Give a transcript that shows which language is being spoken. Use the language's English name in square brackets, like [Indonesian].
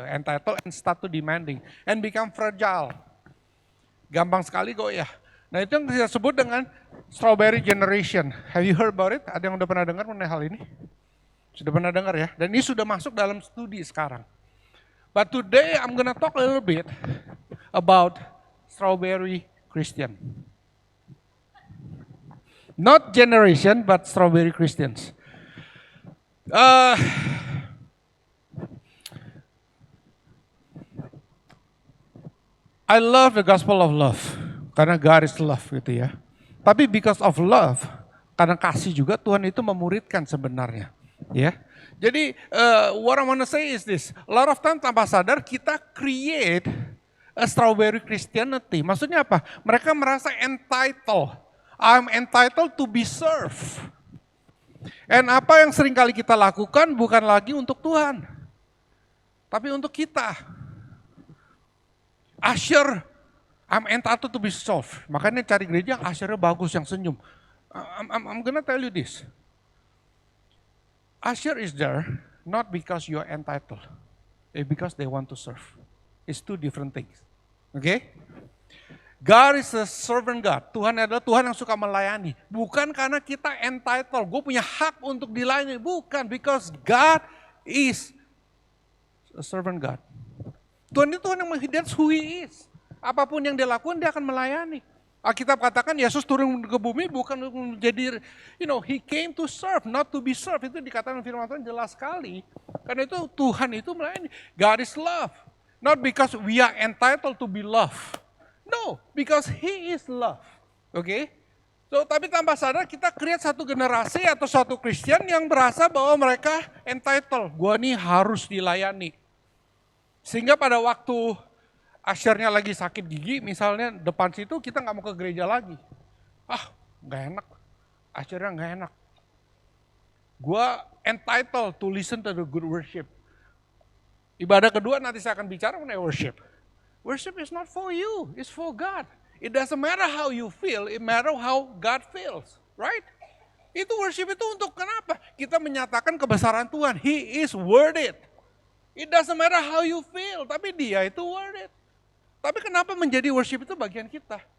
[English] Entitled and start to demanding and become fragile. [Indonesian] Gampang sekali kok ya. Nah, itu yang disebut dengan strawberry generation. [English] Have you heard about it? [Indonesian] Ada yang udah pernah dengar mengenai hal ini? Sudah pernah dengar ya? Dan ini sudah masuk dalam studi sekarang. [English] But today I'm gonna talk a little bit about strawberry Christian. Not generation, but strawberry Christians. I love the gospel of love. Karena God is love [Indonesian] gitu ya. Tapi [English] because of love, [Indonesian] karena kasih juga Tuhan itu memuridkan sebenarnya. Ya. [English] Jadi what I want to say is this. A lot of time [Indonesian] tanpa sadar kita [English] create a strawberry Christianity. [Indonesian] Maksudnya apa? Mereka merasa [English] entitled. I'm entitled to be served. [Indonesian] And apa yang sering kali kita lakukan bukan lagi untuk Tuhan. Tapi untuk kita. Usher [English] I'm entitled to be soft. [Indonesian] Makanya cari gereja yang usher-nya bagus, yang senyum. [English] I'm gonna tell you this. Usher is there not because you are entitled, because they want to serve. It's two different things. Okay? God is a servant God. [Indonesian] Tuhan adalah Tuhan yang suka melayani. Bukan karena kita entitled, gue punya hak untuk dilayani. [English] Bukan, because God is a servant God. [Indonesian] Tuhan itu Tuhan yang [English] that's who He is. [Indonesian] Apapun yang dia lakukan, dia akan melayani. Alkitab katakan Yesus turun ke bumi bukan untuk menjadi, [English] He came to serve, not to be served. [Indonesian] Itu dikatakan firman Tuhan jelas sekali. Karena itu Tuhan itu melayani. [English] God is love. Not because we are entitled to be loved. No, because He is love. Oke? [Indonesian] So, tapi tanpa sadar kita create satu generasi atau satu Kristen yang berasa bahwa mereka entitled. Gua nih harus dilayani. Sehingga pada waktu usher-nya lagi sakit gigi, misalnya depan situ kita nggak mau ke gereja lagi. Nggak enak. Usher-nya nggak enak. Gua [English] entitled to listen to the good worship. [Indonesian] Ibadah kedua nanti saya akan bicara mengenai worship. [English] Worship is not for you, it's for God. It doesn't matter how you feel, it matters how God feels, right? [Indonesian] Itu worship itu untuk kenapa? Kita menyatakan kebesaran Tuhan. [English] He is worth it. It doesn't matter how you feel, [Indonesian] tapi Dia itu [English] worth it. [Indonesian] Tapi kenapa menjadi worship itu bagian kita?